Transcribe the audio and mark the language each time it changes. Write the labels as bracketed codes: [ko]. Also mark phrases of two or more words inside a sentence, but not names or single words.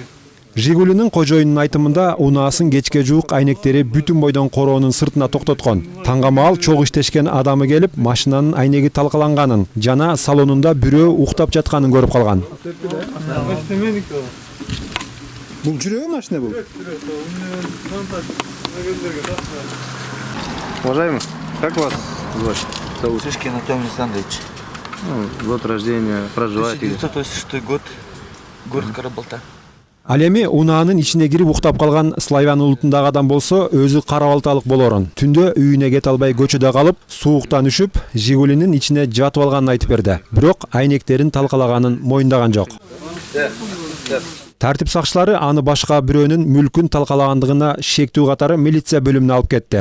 [ky] Жигулинин кожоюнунун айтымында унаасын кечке жуук айнектери бүтүн бойдон короонун сыртына токтоткон. Таңга маал чогуу иштешкен адамы келип, машинанын айнеги талкаланганын жана салонунда бирөө уктап жатканын көрүп калган. Бул жүрөбү машина бул? [ru] Уважаемый, как вас зовут? Шишкин Анатолий Александрович. Год рождения, проживает. 1986 год. Город Карабалта. [ky] Ал эми унаанын ичине кирип уктап калган славян улутундагы адам болсо өзү карабалталык болорун. Түндө үйүнө кете албай көчөдө калып, сууктан үшүп, Жигулинин ичине жатып алганын айтып берди. Бирок айнектерин талкалаганын моюндаган жок. Тартип сакчылары аны башка бирөөнүн мүлкүн талкалагандыгына шектүү катары милиция бөлүмүнө алып кетти.